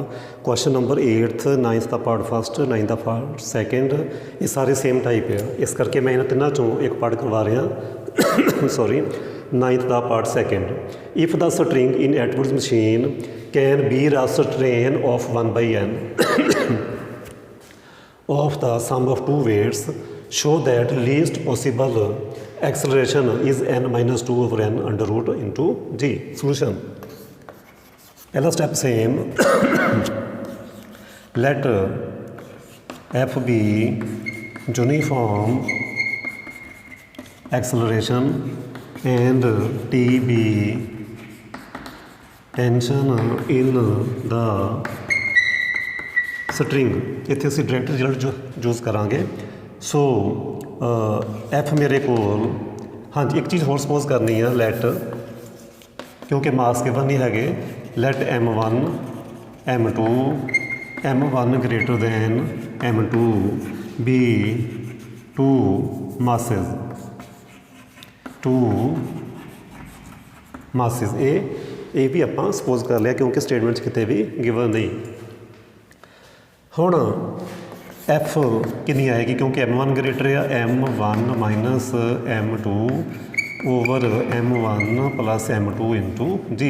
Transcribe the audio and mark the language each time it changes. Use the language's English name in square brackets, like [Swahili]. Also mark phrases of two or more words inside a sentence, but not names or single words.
[English] question number 8th, 9th ਦਾ part first, 9th ਦਾ part second, [Punjabi] ਇਹ ਸਾਰੇ [English] same type ਆ। ਇਸ ਕਰਕੇ ਮੈਂ ਇਹਨਾਂ ਤਿੰਨਾਂ 'ਚੋਂ ਇੱਕ ਪਾਰਟ ਕਰਵਾ ਰਿਹਾ। 9th ਦਾ part second. if the string in Edwards machine can be restrain of 1/n of the sum of two weights, show that least possible acceleration is n - 2 over n under root into g. Solution. ਪਹਿਲਾ step same. Let f be uniform acceleration and t be tension in the ਸਟਰਿੰਗ। [Punjabi] ਇੱਥੇ ਅਸੀਂ [English] direct result use [Punjabi] ਕਰਾਂਗੇ। [English] so F [Punjabi] ਮੇਰੇ ਕੋਲ, ਹਾਂਜੀ ਇੱਕ ਚੀਜ਼ ਹੋਰ ਸਪੋਜ਼ ਕਰਨੀ ਆ, ਲੈਟ, ਕਿਉਂਕਿ ਮਾਸ ਗਿਵਨ ਨਹੀਂ ਹੈਗੇ, ਲੈਟ M1 M2 [English] greater than M2 be 2 masses। [Punjabi] ਇਹ ਵੀ ਆਪਾਂ ਸਪੋਜ਼ ਕਰ ਲਿਆ ਕਿਉਂਕਿ ਸਟੇਟਮੈਂਟ 'ਚ ਕਿਤੇ ਵੀ ਗਿਵਨ ਨਹੀਂ। ਹੁਣ ਐਫ ਕਿੰਨੀ ਆਏਗੀ, ਕਿਉਂਕਿ M1 ਗ੍ਰੇਟਰ ਆ, M1 - M2 [English] over M1 + M2 into G.